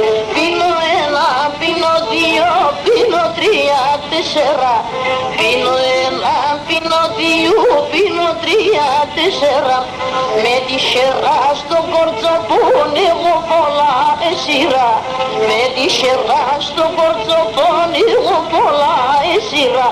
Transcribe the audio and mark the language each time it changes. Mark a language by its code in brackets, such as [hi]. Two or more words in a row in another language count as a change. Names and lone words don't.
[el] Πίνω ένα, πίνω δύο, πίνω τρία τέσσερα. Πίνω ένα, πίνω δύο, πίνω τρία τέσσερα. [pnt] Με τη σερά στο κορτσοπόν εγώ πολλά εσύρα. Με τη σερά στο κορτσοπόν εγώ πολλά εσύρα.